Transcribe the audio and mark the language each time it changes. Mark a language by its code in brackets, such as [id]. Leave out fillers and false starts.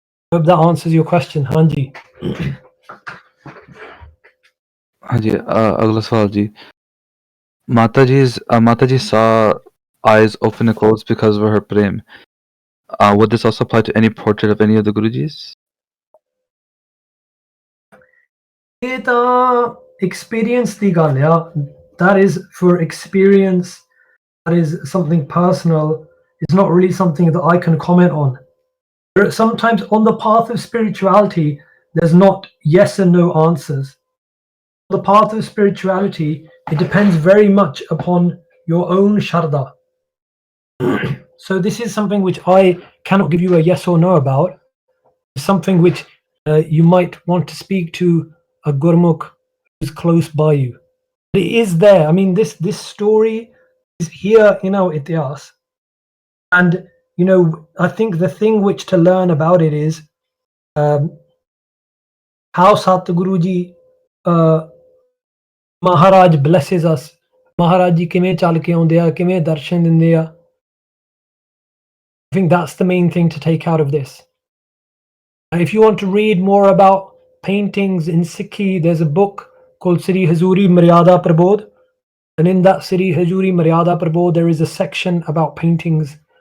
[en] I hope that answers your question, Hanji. [hi] हाँ जी, अगला सवाल जी. [en] Mataji saw eyes open and close because of her prem. Would this also apply to any portrait of any of the Gurujis? [pa] ਇਹ ਤਾਂ experience ਦੀ ਗੱਲ ਆ. [en] That is for experience. That is something personal. It's not really something that I can comment on. Sometimes on the path of spirituality, there's not yes and no answers. The path of spirituality, it depends very much upon your own sharda. So this is something which I cannot give you a yes or no about. It's something which you might want to speak to a Gurmukh who's close by you. It is there. I mean, this story is here in our Ityas. And, you know, I think the thing which to learn about it is how Satguruji Maharaj blesses us. [pa] Maharaj ji kiਵੇਂ ਚੱਲ ਕੇ ਆਉਂਦੇ ਆ, ਕਿਵੇਂ ਦਰਸ਼ਨ ਦਿੰਦੇ ਆ. [en] I think that's the main thing to take out of this. And if you want to read more about paintings in Sikhi, there's a book called Sri Hazuri Maryada Prabodh. And in that Sri Hazuri Maryada Prabodh, there is a section about paintings.